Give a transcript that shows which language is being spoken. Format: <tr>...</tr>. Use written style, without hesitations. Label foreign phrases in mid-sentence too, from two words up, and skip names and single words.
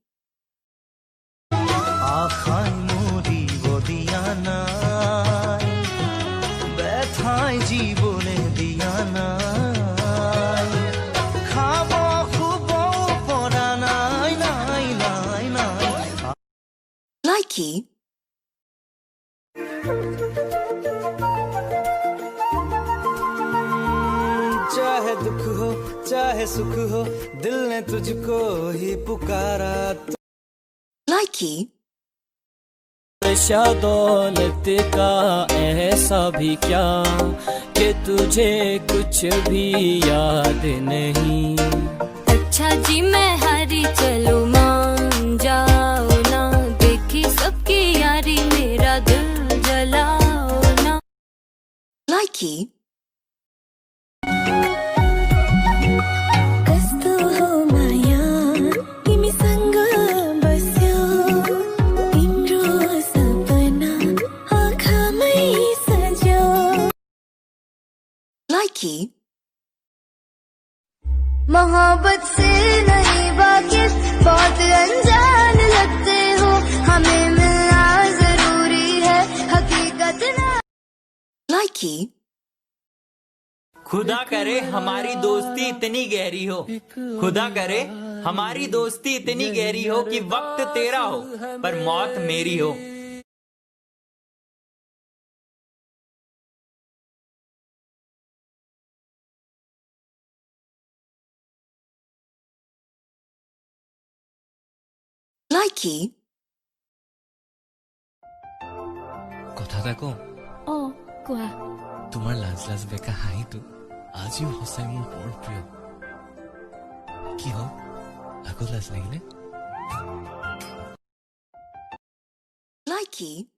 <as>আশাই মরিব দিয়া নাই ব্যথায় জীবনে দিয়া নাই খাব খুব পরা নাই নাই নাই নাই</as> <en>Likey.</en> <hi>चाहे दुख हो चाहे सुख हो दिल ने तुझको ही पुकारा</hi> <en>Likey.</en> <hi>नशा दौलत का ऐसा भी क्या कि तुझे कुछ भी याद नहीं अच्छा जी मैं हारी चलो मान जाओ ना देखी सबकी यारी मेरा दिल जलाओ ना</hi> <en>Likey.</en> <ne>कस्तो हो माया तिमी सँग बस्यो तिम्रो सपना आँखामै सज्यो</ne> <en>Likey.</en> <hi>मोहब्बत से नहीं वाकिफ बहुत अनजान लगते हो हमें मिलना जरूरी है हकीकत ना</hi> <en>Likey.</en> <hi>खुदा करे हमारी दोस्ती इतनी गहरी हो खुदा करे हमारी दोस्ती इतनी गहरी हो कि वक्त तेरा हो पर मौत मेरी हो</hi> <en>Likey.</en> <as>কথা এটা কওঁ ओ कोआ তোমাৰ লাজ লাজ বেকা হাঁহিটো আজিও সঁচাই মোৰ বৰ প্ৰিয় কি হওক আকৌ লাজ লাগিলে</as> <en>Likey.</en>